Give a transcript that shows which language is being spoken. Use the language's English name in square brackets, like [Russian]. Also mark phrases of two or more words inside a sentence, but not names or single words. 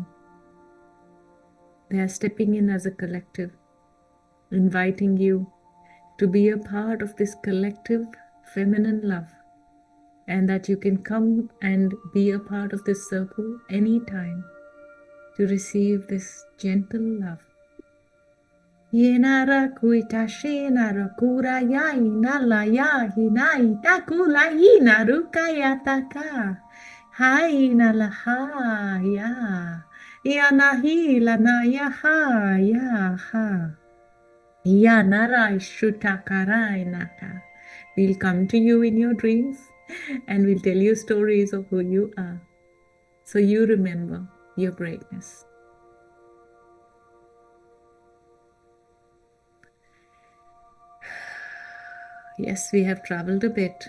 [English] They are stepping in as a collective, inviting you to be a part of this collective feminine love, and that you can come and be a part of this circle anytime to receive this gentle love. Yenara kuita shenara kura ya inala ya hinai takula inaruka yataka. Hai nala ha ya. Yanahi lana ya ha ya ha. Yanara shutakarai naka. We'll come to you in your dreams and we'll tell you stories of who you are, so you remember your greatness. Yes, we have traveled a bit.